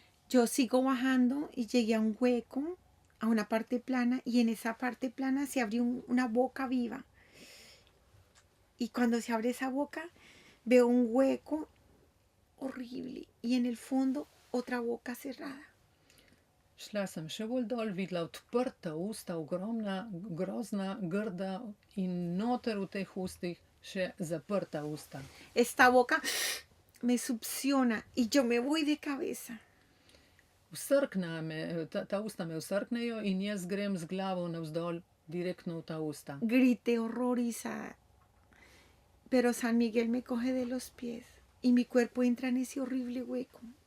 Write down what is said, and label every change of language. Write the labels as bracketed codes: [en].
[es] Yo sigo bajando y llegué a un hueco, a una parte plana, y en esa parte plana se abrió una boca viva. Y cuando se abre esa boca, veo un hueco horrible y en el fondo otra boca cerrada. [sl] Šla sem še bolj dol, videla odprta usta, ogromna, grozna, grda in noter v teh ustih še zaprta usta. [es] Esta boca me succiona y yo me voy de cabeza. [sl] Vsrkne me, ta usta me vsrknejo in jaz grem z glavo navzdol direktno v ta usta. [es] Grité horrorizada, pero San Miguel me coge de los pies y mi cuerpo entra en ese horrible hueco.